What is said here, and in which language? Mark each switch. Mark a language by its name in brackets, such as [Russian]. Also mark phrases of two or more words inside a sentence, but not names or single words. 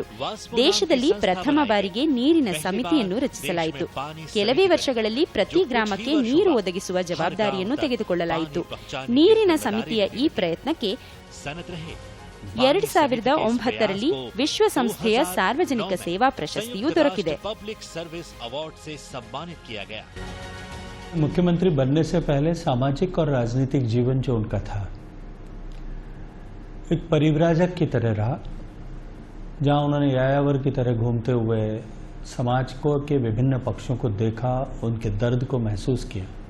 [Kannada] ದೇಶದಲ್ಲಿ ಪ್ರಥಮ ಬಾರಿಗೆ ನೀರಿನ ಸಮಿತಿಯನ್ನು ರಚಿಸಲಾಯಿತು. ಕೆಲವೇ ವರ್ಷಗಳಲ್ಲಿ ಪ್ರತಿ ಗ್ರಾಮಕ್ಕೆ ನೀರು ಒದಗಿಸುವ ಜವಾಬ್ದಾರಿಯನ್ನು ತೆಗೆದುಕೊಳ್ಳಲಾಯಿತು. ನೀರಿನ ಸಮಿತಿಯ ಈ ಪ್ರಯತ್ನಕ್ಕೆ 2009ರಲ್ಲಿ ವಿಶ್ವಸಂಸ್ಥೆಯ ಸಾರ್ವಜನಿಕ ಸೇವಾ ಪ್ರಶಸ್ತಿಯೂ ದೊರಕಿದೆ. [Hindi] मुख्यमंत्री बनने से पहले सामाजिक और राजनीतिक जीवन जो उनका था एक परिव्राजक की तरह रहा, जहां उन्होंने यायावर की तरह घूमते हुए समाज को के विभिन्न पक्षों को देखा, उनके दर्द को महसूस किया।